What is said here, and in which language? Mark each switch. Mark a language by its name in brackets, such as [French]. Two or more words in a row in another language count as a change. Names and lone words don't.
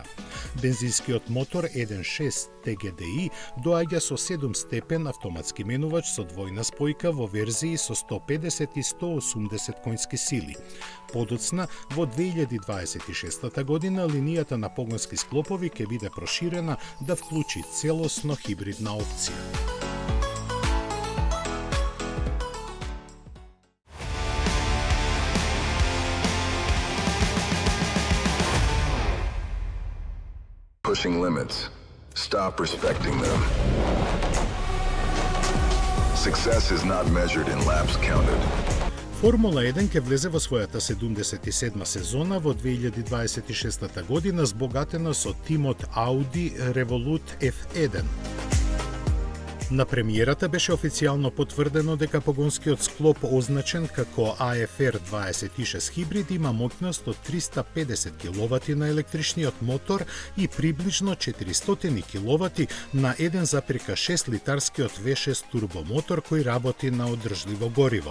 [Macedonian] Бензинскиот мотор 1.6 TGDI доаѓа со 7-степен автоматски менувач со двојна спојка во верзии со 150 и 180 коњски сили. Подоцна, во 2026 година линијата на погонски склопови ќе биде проширена да вклучи целосно хибридна опција. [English] Pushing limits. Stop respecting them. Success is not measured in laps counted. [Macedonian] Формула 1 ќе влезе во својата 77 сезона во 2026 година, збогатена со тимот Audi Revolut F1. На премиерата беше официјално потврдено дека погонскиот склоп означен како AFR 26 хибрид има моќност од 350 киловати на електричниот мотор и приближно 400 киловати на 1,6 литарскиот V6 турбомотор кој работи на одржливо гориво.